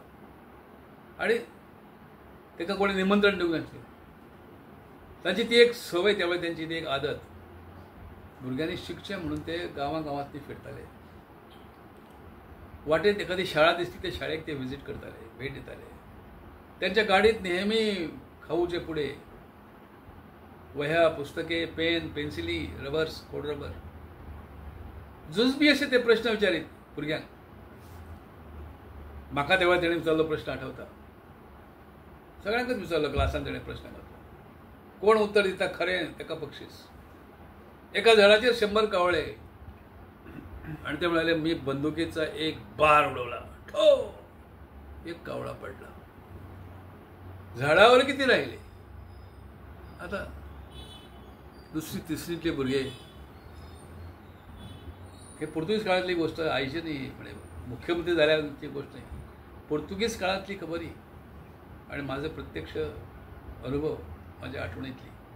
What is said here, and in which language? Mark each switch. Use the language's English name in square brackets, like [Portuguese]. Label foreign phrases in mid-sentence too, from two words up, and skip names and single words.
[Konkani] आणि ताका कोणी निमंत्रण दिवंक नासलें. तांची ती एक सवय, त्या वेळार त्यांची ती एक आदत. भुरग्यांनी शिकचें म्हणून ते गांवांगांवांतली फिरताले. [Marathi] वाटेत एखादी शाळा दिसली [Konkani] त्या शाळेक ते विजीट करताले, भेट दिताले. [Marathi] त्यांच्या गाडीत नेहमी खाऊचे पुडे, वह्या, पुस्तके, पेन, पेन्सिली, रबर्स, खोड रबर. [Konkani] जुजबी असे ते प्रश्न विचारीत भुरग्यांक. म्हाका तेव्हा तेणें विचारलो प्रश्न आठवता. सगळ्यांकच विचारलो क्लासान तेणें प्रश्न घातलो. कोण उत्तर दिता खरें ताका बक्षीस. [Marathi] एका झाडाचेर 100 कावळे आणि ते म्हणाले मी बंदुकीचा एक बार उडवला, ठो, एक कावळा पडला. झाडावर किती राहिले? [Konkani] आता दुसरी तिसरीतले भुरगे, [Marathi] हे पोर्तुगीज काळातली गोष्ट आईची नाही, म्हणजे मुख्यमंत्री झाल्याची गोष्ट नाही, पोर्तुगीज काळातली खबरी आणि माझं प्रत्यक्ष अनुभव, माझ्या आठवणीतली.